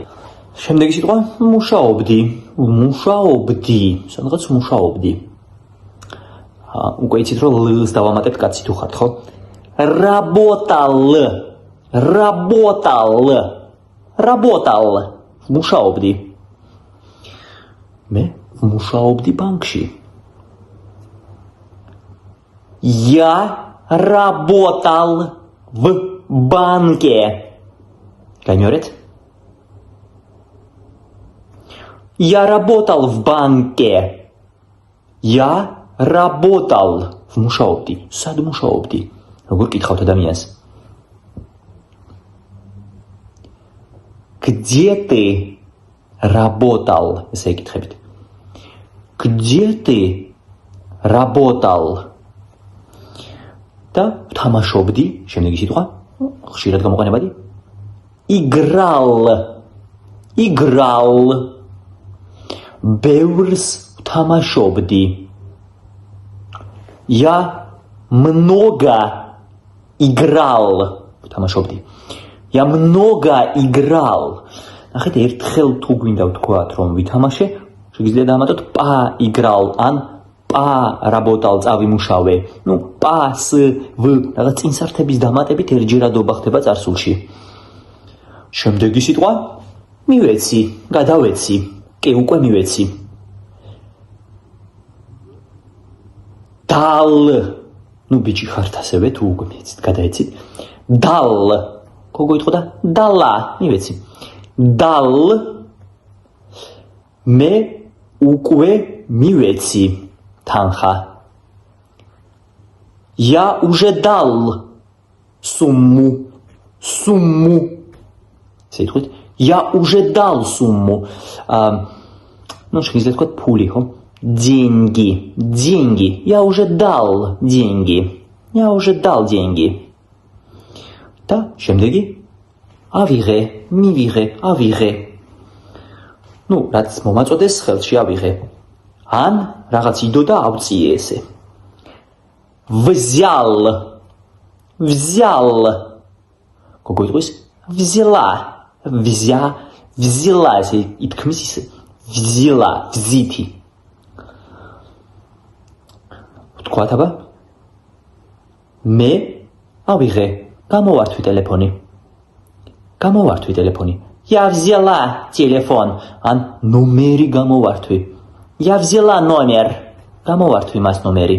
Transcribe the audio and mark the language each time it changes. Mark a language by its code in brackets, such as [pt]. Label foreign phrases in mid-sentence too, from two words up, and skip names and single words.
[ka] შემდეგი სიტყვა მუშაობდი. სადღაც მუშაობდი. უკვე იცით რომ ლ-ს დავამატებთ კაცი თუ ხართ, ხო? [ru] Работал. [ka] მუშაობდი. მე მუშაობდი ბანკში. [ru] Я работал в банке. გამიორეთ? Я работал в банке. Я работал. [ka] მუშაობდი. სად მუშაობდი? როგორ კითხავთ ადამიანს? [ru] Где ты работал? [ka] ესე ეკითხებით. [ru] Где ты работал? [ka] და თამაშობდი, შემდეგი სიტყვა, ხშირად გამოყენებადი. [ru] Играл. [ka] ბევრს თამაშობდი. [ru] Я много играл. თამაშობდი. Я много играл. [ka] ნახეთ, ერთხელ თუ გვინდა ვთქვათ, რომ ვითამაშე, შეგიძლია დაამატოთ поиграл ან работал, წავიმუშავე. Ну, с в რაღაც წინსართების დამატებით ერთჯერადობა ხდება წარსულში. შემდეგი სიტყვა მივეცი, გადავეცი. კი, უკვე მივეცი. Dal. Ну, ბიჭი ხართ ასევე, თუ უკვე მიეცით, გადაეცით. Dal. გოგო იტყოდა dala, მივეცი. Dal. მე უკვე მივეცი თანხა. [ru] Я уже дал сумму. Სიტყვით, я уже дал сумму. Ну, [ka] შეიძლება თქვა ფული, ხო? [ru] Деньги. Я уже дал деньги. [ka] და შემდეგი ავიღე, მივიღე. Ну, რაც მომაწოდეს ხელში ავიღე. ან რაღაც იდო და ავწიე ესე. Взял. გოგო იტყვის взяла. [ru] взяла, [ka] ესე ითქმის ისე. [ru] взяла, взითი. [ka] ვთქვათ აბა. მე ავიღე. გამოვართვი ტელეფონი. [ru] Я взяла телефон. [ka] ან ნომერი გამოვართვი. [ru] Я взяла номер. [ka] გამოვართვი მას ნომერი.